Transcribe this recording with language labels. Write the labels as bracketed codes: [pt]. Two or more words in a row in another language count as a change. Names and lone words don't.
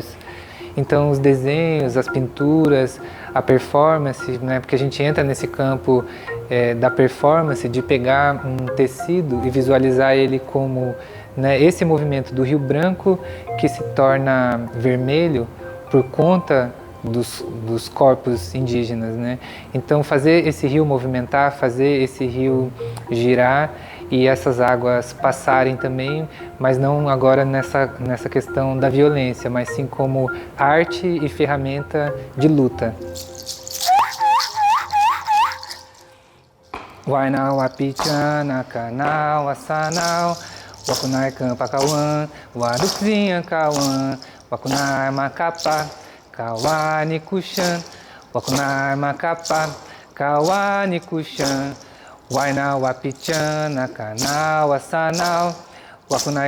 [pt] Então os desenhos, as pinturas, a performance, né, porque a gente entra nesse campo da performance, de pegar um tecido e visualizar ele como, né, esse movimento do Rio Branco que se torna vermelho por conta dos corpos indígenas, né? Então fazer esse rio movimentar, fazer esse rio girar e essas águas passarem também, mas não agora nessa questão da violência, mas sim como arte e ferramenta de luta. [wap] Wainau apichana kanau asanau wakunai kampakawan wadukzinha kawan wakunai makapa kawani kushan wakunai makapa kawani kushan Wainau apichana kanau asanau wakunai